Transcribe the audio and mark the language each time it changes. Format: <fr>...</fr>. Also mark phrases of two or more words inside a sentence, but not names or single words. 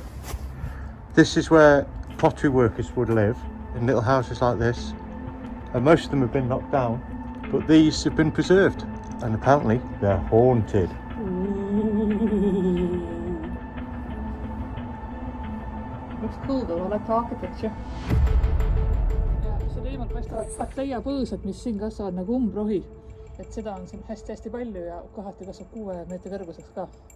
<en>This is where pottery workers would live, in little houses like this. And most of them have been knocked down, but these have been preserved. And apparently they're haunted. Looks cool though, I like the architecture.</en> <et>Ja selle eemal paistavad Patleia põõsad, mis siin kasvavad nagu umbrohi. Et seda on siin hästi-hästi palju ja kohati kasvab 6 meetri kõrguseks ka.</et>